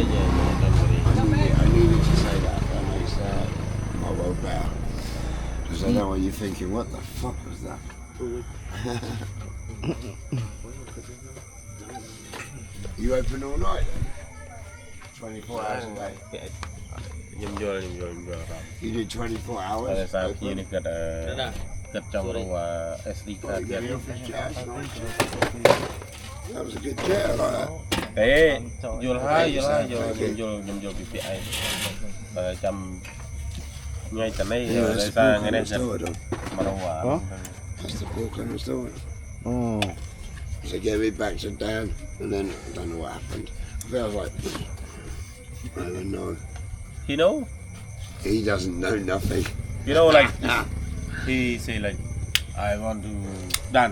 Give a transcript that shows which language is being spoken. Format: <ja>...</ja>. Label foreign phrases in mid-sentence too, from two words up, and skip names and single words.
<en>I needed to say that. That makes my world better. Because I know what you're thinking. What the fuck was that? You open all night then? 24 hours a day.</en> <km>ខ្ញុំយល់</km> <en>You do 24 hours?</en> <km>តែសារភ្ញៀវនេះគាត់ចង់រក</km> <en>SD card</en> <km>ទៀត</km> <en>That was a good jet, I like that.</en> <km>ទេយល់ហើយខ្ញុំយល់ពីពាក្យឯងបើចាំញ៉ៃតនេះ</km> <en>Yeah,</en> <km>ដោយ</km> <en>that's</en> <km>សារ</km> <en>the</en> <km>ថ្ងៃនេះ</km> <en>pork I stored.</en> <km>មករក</km> <en>That's the pork I stored. Oh. So they gave me back to Dan, and then I don't know what happened. I felt like, I don't know. you know He doesn't know nothing. you know like he say like I want to done</en>